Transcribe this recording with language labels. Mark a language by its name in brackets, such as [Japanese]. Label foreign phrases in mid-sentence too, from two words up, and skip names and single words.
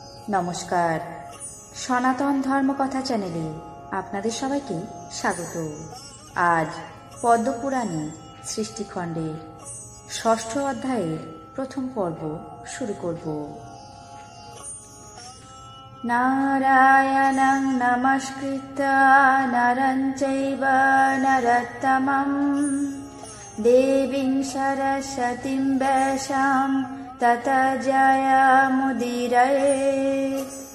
[Bangla] নমস্কার, সনাতন ধর্মকথা চ্যানেলে আপনাদের সবাইকে স্বাগত। আজ পদ্মপুরাণে সৃষ্টিখণ্ডের ৬ষ্ঠ অধ্যায়ের প্রথম পর্ব শুরু করব। [Sanskrit] নারায়ণং নমস্কৃত্য নরং চৈব নরোত্তমং দেবীং সরস্বতীং ব্যাসাং ততো জয়মুদীরয়েৎ।